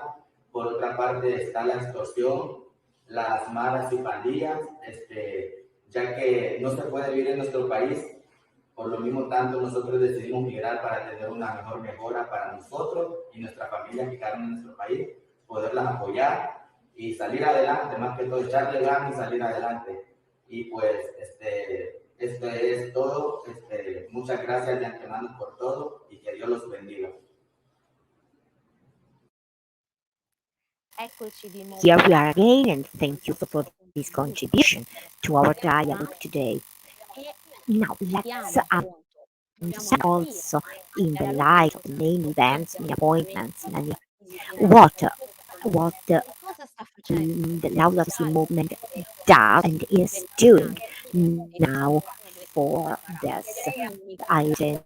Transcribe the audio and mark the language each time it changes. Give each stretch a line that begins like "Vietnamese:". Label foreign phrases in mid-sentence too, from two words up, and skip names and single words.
Spanish: Por otra parte está la extorsión, las maras y pandillas, ya que no se puede vivir en nuestro país Por lo mismo tanto, nosotros decidimos migrar para tener una mejor mejora para nosotros y nuestras familias que quedaron en nuestro país, poderlas apoyar y salir adelante, más que todo echarle ganas y salir adelante. Y pues esto es todo. Muchas gracias de antemano por todo y que Dios los bendiga.
Italian: Eccoci di nuovo.
English: Here we are again, and thank you for this contribution to our dialogue today. Now, let's understand also, in the light of the main events, many appointments, many what the Laudato Si movement does and is doing now for this items.